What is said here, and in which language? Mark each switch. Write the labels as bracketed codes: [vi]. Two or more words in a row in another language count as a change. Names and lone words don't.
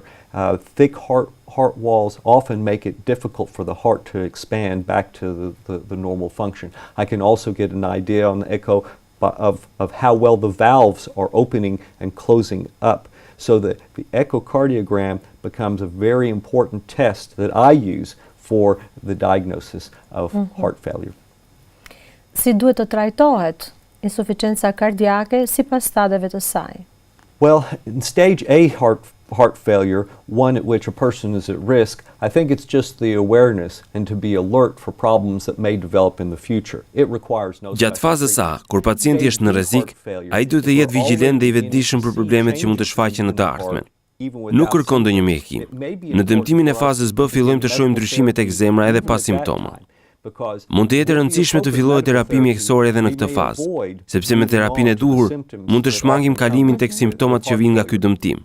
[en] Thick heart walls often make it difficult for the heart to expand back to the normal function. I can also get an idea on the echo of how well the valves are opening and closing up. So that the echocardiogram becomes a very important test that I use for the diagnosis of heart failure. [sq] Si duhet të trajtohet insuficenca kardiake sipas stadeve të saj? [en] Well, in stage A heart failure, one at which a person is at risk, I think it's just the awareness and to be alert for problems that may develop in the future. It requires no. [sq] Gjatë fazës A, kur pacienti është në rrezik, ai duhet të jetë vigjilent dhe i vetëdijshëm për problemet që mund të shfaqen në të ardhmen. Nuk kërkon ndonjë mjekim. Në dëmtimin e fazës B fillojmë të shohim ndryshime tek zemra edhe pas simptoma. Mund të jetë e rëndësishme të fillojë terapi mjekësore edhe në këtë fazë, sepse me terapinë e duhur mund të shmangim kalimin tek simptomat që vijnë nga ky dëmtim.